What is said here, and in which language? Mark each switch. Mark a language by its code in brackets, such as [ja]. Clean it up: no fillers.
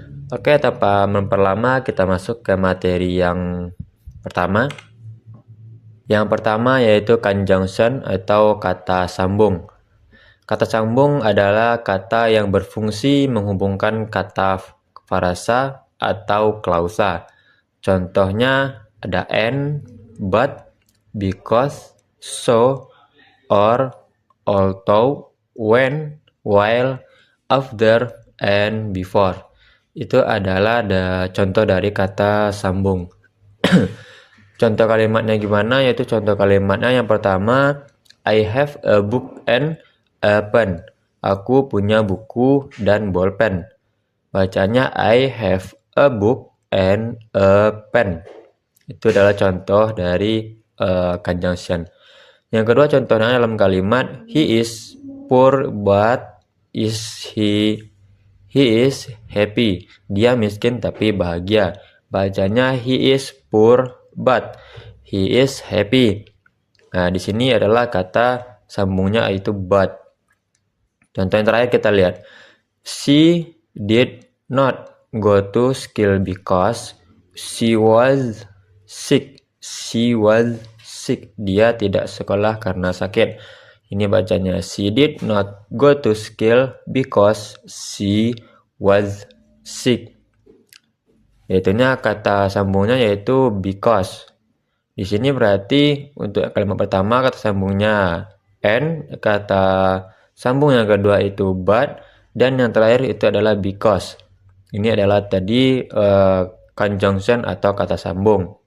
[id] Oke, tanpa memperlama kita masuk ke materi yang pertama. Yang pertama yaitu conjunction atau kata sambung. Kata sambung adalah kata yang berfungsi menghubungkan kata frasa atau klausa. Contohnya ada and, but, because, so, or, although, when, while, after, and before. Itu adalah contoh dari kata sambung. Contoh kalimatnya gimana? Yaitu contoh kalimatnya yang pertama, [en] I have a book and a pen. [id] Aku punya buku dan bolpen. Bacanya [en] I have a book and a pen. [id] Itu adalah contoh dari conjunction. Yang kedua contohnya dalam kalimat [en] he is poor but he is happy. Dia miskin tapi bahagia. [id] Bacanya [en] he is poor but he is happy. [id] Nah, di sini adalah kata sambungnya yaitu but. Contoh yang terakhir kita lihat. [en] She did not go to school because she was sick. She was sick. [id] Dia tidak sekolah karena sakit. Ini bacanya [en] she did not go to school because she was sick. [id] Yaitunya kata sambungnya yaitu because. Di sini berarti untuk kalimat pertama kata sambungnya and, kata sambung yang kedua itu but, dan yang terakhir itu adalah because. Ini adalah tadi conjunction atau kata sambung.